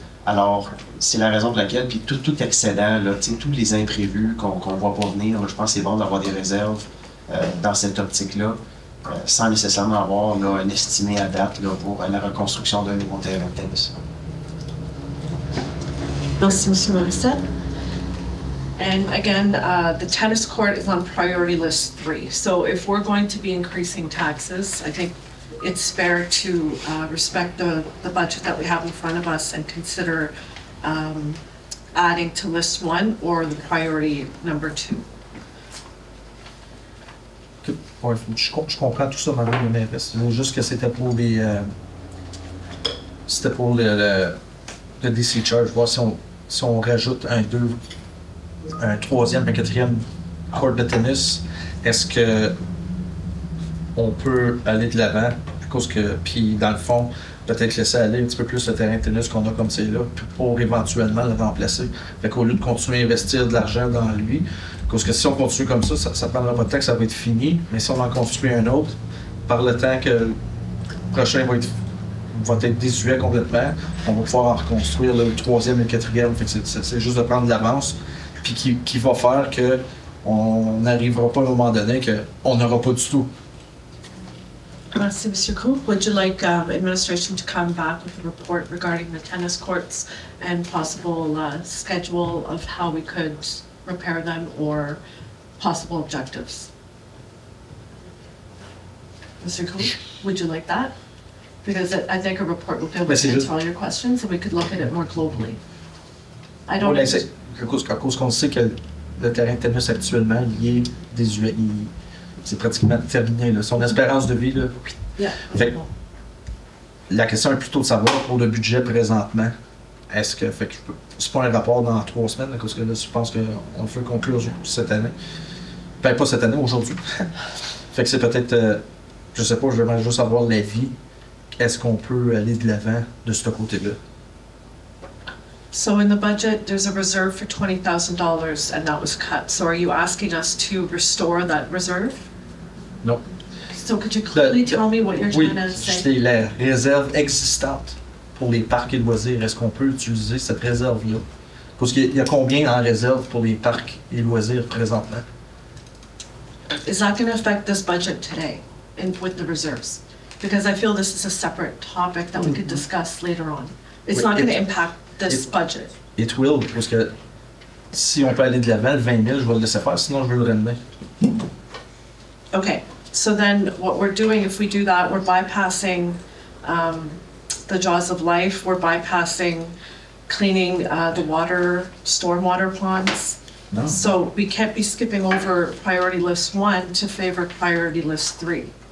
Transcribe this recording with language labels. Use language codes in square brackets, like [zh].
[fr] Alors, c'est la raison pour laquelle, puis tout excédent, là, tous les imprévus qu'on voit pas venir, là, je pense que c'est bon d'avoir des réserves dans cette optique-là, sans nécessairement avoir là, un estimé à date là, pour la reconstruction d'un nouveau terrain de tennis. Merci, M. Morissette. [en] And again, the tennis court is on priority list 3. So if we're going to be increasing taxes, I think it's fair to respect the budget that we have in front of us and consider adding to list 1 or the priority number 2. [fr] Ouais, je comprends tout ça, Mme le maire. C'est juste que c'était pour les. C'était pour le DC Charge, voir si on rajoute un troisième, un quatrième court de tennis, est-ce que on peut aller de l'avant? Puis dans le fond, peut-être laisser aller un petit peu plus le terrain de tennis qu'on a comme c'est là, pour éventuellement le remplacer. Fait qu'au lieu de continuer à investir de l'argent dans lui, parce que si on continue comme ça prendra pas de temps que ça va être fini, mais si on en construit un autre, par le temps que le prochain va être désuet complètement, on va pouvoir en reconstruire le troisième et le quatrième. Fait que c'est juste de prendre de l'avance, puis qui va faire qu'on n'arrivera pas à un moment donné qu'on n'aura pas du tout. Merci, Mr. Coop. [en] Would you like administration to come back with a report regarding the tennis courts and possible schedule of how we could repair them or possible objectives? Mr. Coop, would you like that? Because I think a report will be able to answer all your questions and we could look at it more globally. I don't. [fr] À cause qu'on sait que le terrain de tennis actuellement, il est désuet. C'est pratiquement terminé. Là. Son espérance de vie, là. [en] Yeah. [fr] Fait que la question est plutôt de savoir pour le budget présentement. Est-ce que. Fait que c'est pas un rapport dans 3 semaines, parce que là, je pense qu'on peut conclure cette année. Ben, pas cette année, aujourd'hui. Fait que c'est peut-être. Je sais pas, je vais juste avoir l'avis. Est-ce qu'on peut aller de l'avant de ce côté-là? [en] So in the budget, there's a reserve for $20,000 and that was cut. So are you asking us to restore that reserve? [fr] Non. [en] So could you clearly tell me what you're [fr] Oui, [en] trying to say? [fr] c'est la réserve existante pour les parcs et loisirs. Est-ce qu'on peut utiliser cette réserve-là? Parce qu'il y a combien en réserve pour les parcs et loisirs présentement? [en] Is that going to affect this budget today with the reserves? Because I feel this is a separate topic that we could discuss later on. It's not going to impact this budget. It will, [fr] parce que si on peut aller de l'avant, le 20 000, je vais le laisser faire, sinon je vais le ramener. [en] Okay, so then what we're doing, if we do that, we're bypassing the jaws of life, we're bypassing cleaning the water, stormwater ponds. No. So we can't be skipping over priority list 1 to favor priority list 3.